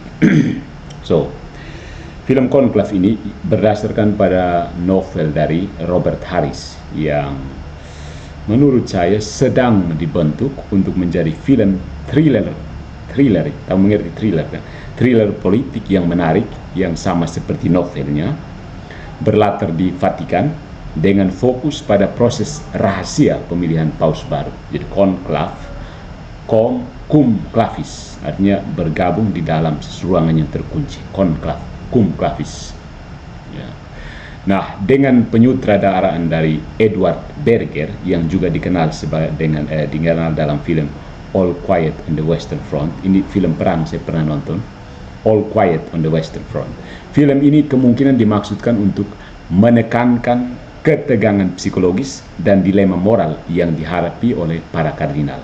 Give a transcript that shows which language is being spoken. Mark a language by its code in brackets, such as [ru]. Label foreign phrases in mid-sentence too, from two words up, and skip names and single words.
[id] So, film Conclave ini berdasarkan pada novel dari Robert Harris yang menurut saya sedang dibentuk untuk menjadi film thriller, tahu mengerti thriller kan? Thriller politik yang menarik, yang sama seperti novelnya, berlatar di Vatikan dengan fokus pada proses rahasia pemilihan paus baru. Jadi conclave, [la] cum clavis, [id] artinya bergabung di dalam ruangan yang terkunci. [la] Conclave, cum clavis. [id] Ya. Nah, dengan penyutradaraan dari Edward Berger yang juga dikenal dikenal dalam film All Quiet on the Western Front. Ini film perang, saya pernah nonton. All Quiet on the Western Front. Film ini kemungkinan dimaksudkan untuk menekankan ketegangan psikologis dan dilema moral yang dihadapi oleh para kardinal.